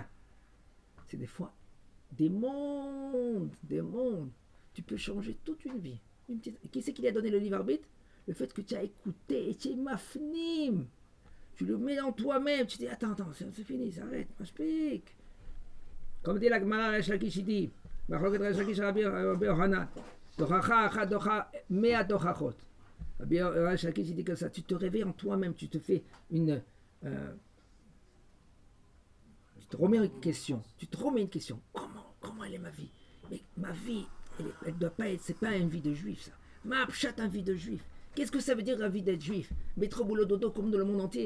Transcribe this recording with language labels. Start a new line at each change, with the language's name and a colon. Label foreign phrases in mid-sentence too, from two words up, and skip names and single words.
French: C'est des fois des mondes. Tu peux changer toute une vie. Qui c'est qui lui a donné le livre arbitre? Le fait que tu as écouté et tu es mafnim. Tu le mets dans toi-même. Tu dis attends, c'est fini, ça arrête. Moi je pique. Comme dit la Gemara Resh Lakish, il dit Resh Lakish Rabbi Yohanan
Hebrew: תוכחה אחד תוכחה מאה תוכחות.
French: Rabbi Resh Lakish, il dit comme ça. Tu te réveilles en toi-même. Tu te fais une... tu te remets une question. Comment elle est ma vie? Mais ma vie, elle doit pas être, c'est pas une vie de juif ça.
Hebrew: מה פשט,
French: une vie de juif. Qu'est-ce que ça veut dire la vie d'être juif? Métro boulot dodo comme dans le monde entier.